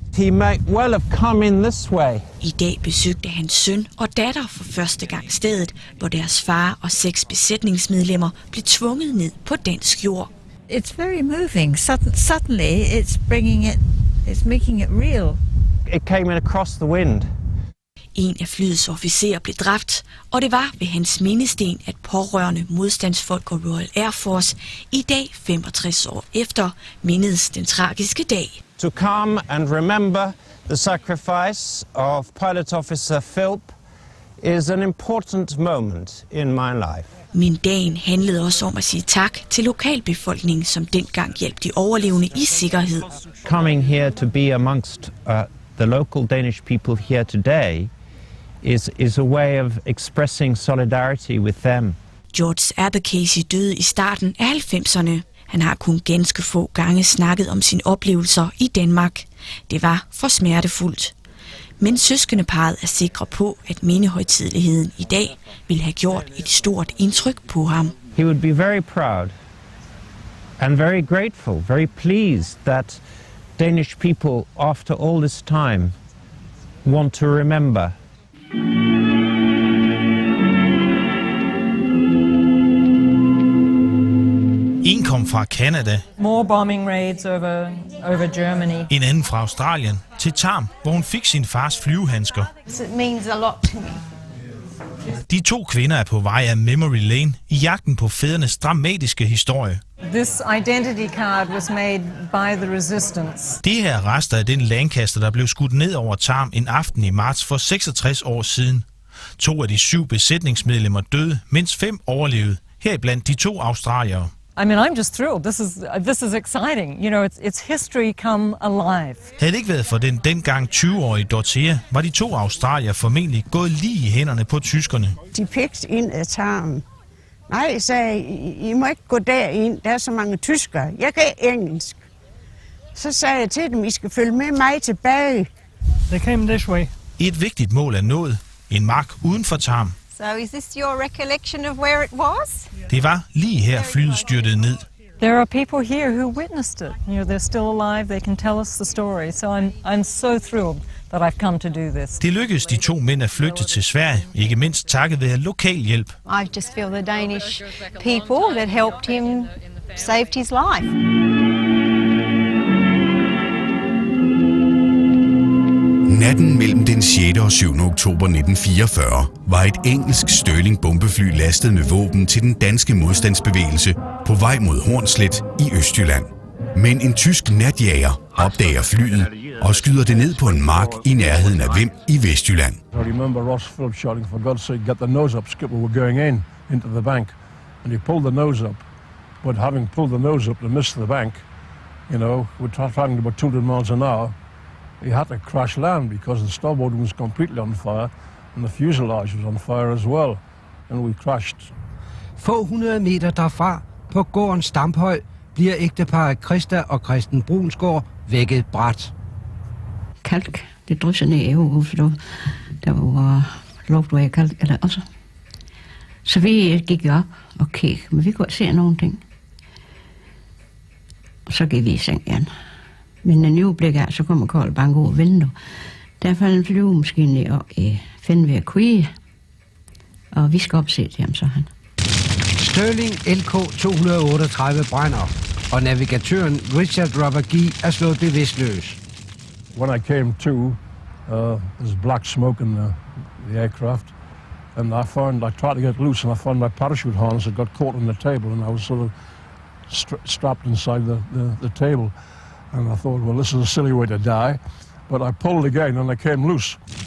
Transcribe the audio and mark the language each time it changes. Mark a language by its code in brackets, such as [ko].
[en] He might well have come in this way. [da] I dag besøgte hans søn og datter for første gang stedet, hvor deres far og 6 besætningsmedlemmer blev tvunget ned på dansk jord. [en] It's very moving. Suddenly it's making it real. It came in across the wind. [da] En af flyets officerer blev dræbt, og det var ved hans mindesten, at pårørende modstandsfolk og Royal Air Force i dag, 65 år efter, mindedes den tragiske dag. [en] To come and remember the sacrifice of Pilot Officer Philp is an important moment in my life. [da] Men dagen handlede også om at sige tak til lokalbefolkningen, som dengang hjalp de overlevende i sikkerhed. [en] Coming here to be amongst the local Danish people here today is a way of expressing solidarity with them. [da] George Abercasey døde i starten af 90'erne. Han har kun ganske få gange snakket om sine oplevelser i Danmark. Det var for smertefuldt. Men søskendeparret er sikre på, at mindehøjtideligheden i dag vil have gjort et stort indtryk på ham. [en] He would be very proud and very grateful, very pleased that Danish people after all this time want to remember. [da] En kom fra Canada, [en] More bombing raids over Germany. [da] en anden fra Australien, til Tarm, hvor hun fik sin fars flyvehandsker. [en] It means a lot to me. [da] De 2 kvinder er på vej af Memory Lane i jagten på fædrenes dramatiske historie. [en] This identity card was made by the resistance. [da] Det her er rester af den Lancaster, der blev skudt ned over Tarm en aften i marts for 66 år siden. 2 af de 7 besætningsmedlemmer døde, mens 5 overlevede, heriblandt de 2 australiere. [en] I mean, I'm just thrilled. This is exciting. You know, it's history come alive. [da] Havde det ikke været for den dengang 20-årige Dorothea, var de 2 australiere formentlig gået lige i hænderne på tyskerne. De pekte ind af Tarm. Nej, sagde I må ikke gå derind, der er så mange tyskere. Jeg kan engelsk. Så sagde jeg til dem, I skal følge med mig tilbage. [en] They came this way. [da] Et vigtigt mål er nået. En mark uden for Tarm. [en] So is this your recollection of where it was? [da] Det var lige her flyet styrtede ned. [en] There are people here who witnessed it. You know, they're still alive. They can tell us the story. So I'm so thrilled that I've come to do this. [da] Det lykkedes de 2 mænd at flygte til Sverige, ikke mindst takket være lokal hjælp. [en] I just feel the Danish people that helped him saved his life. [da] Natten mellem den 6. og 7. oktober 1944 var et engelsk Stirling-bombefly lastet med våben til den danske modstandsbevægelse på vej mod Hornslet i Østjylland. Men en tysk natjager opdager flyet og skyder det ned på en mark i nærheden af Vim i Vestjylland. [en] I remember Ross Phillips shouting, for God's sake, get the nose up, skipper, we're going into the bank. And he pulled the nose up, but having pulled the nose up to miss the bank, you know, we're traveling about 200 miles an hour. He had to crash land because the starboard was completely on fire and the fuselage was on fire as well, and we crashed. [da] Få 100 meter derfra, på gårdens Stamphøj, bliver ægteparret Christa og Christen Brunsgaard vækket brat. Kalk, det drysser ned i hovedet, for der var luft af kalk, eller også. Så vi gik op og kiggede, men vi kunne ikke se nogen ting. Og så gik vi i seng igen. Men en øjeblik af, så kommer koldt banke over vinduet. Der faldt en flyvemaskine ned og Fenvær Quie. Og vi skal op se til ham, så han. Stirling LK 238 brænder, og navigatøren Richard Robert Gee er slået bevidstløs. [en] When I came to, there's black smoke in the aircraft, and I tried to get loose, and I found my parachute harness had got caught on the table, and I was sort of strapped inside the table. And I thought, well, this is a silly way to die. But I pulled again, and I came loose.